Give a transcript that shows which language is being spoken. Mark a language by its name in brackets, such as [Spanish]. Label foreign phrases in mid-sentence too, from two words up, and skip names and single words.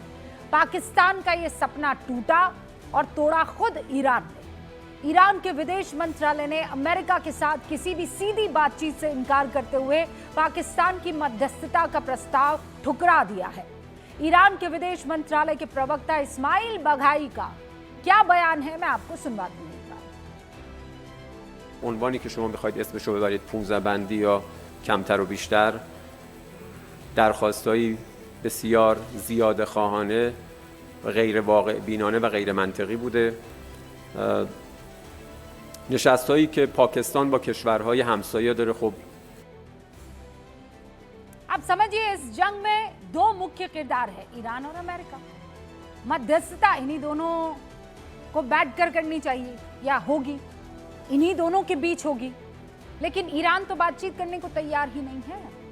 [Hindi] पाकिस्तान का ये सपना टूटा और तोड़ा खुद ईरान ने। ईरान के विदेश मंत्रालय ने अमेरिका के साथ किसी भी सीधी बातचीत से इनकार करते हुए पाकिस्तान की मध्यस्थता का प्रस्ताव ठुकरा दिया है। ईरान के विदेश मंत्रालय के प्रवक्ता इस्माइल बघाई का क्या बयान है, मैं आपको सुनवा दूंगा। [Persian] عنوانی که شما بخواید اسمشو ببرید 15 بندی یا کمتر و بیشتر، درخواستایی بسیار زیاده خواهانه و غیر واقع بینانه و غیر منطقی بوده. نشست‌هایی که پاکستان با کشورهای همسایه داره، خب [Hindi] अब समझिए इस जंग में 2 मुख्य किरदार है, ईरान और अमेरिका। मध्यस्थता इन्हीं दोनों को बैठकर करनी चाहिए या होगी, इन्हीं दोनों के बीच होगी, लेकिन ईरान तो बातचीत करने को तैयार ही नहीं है।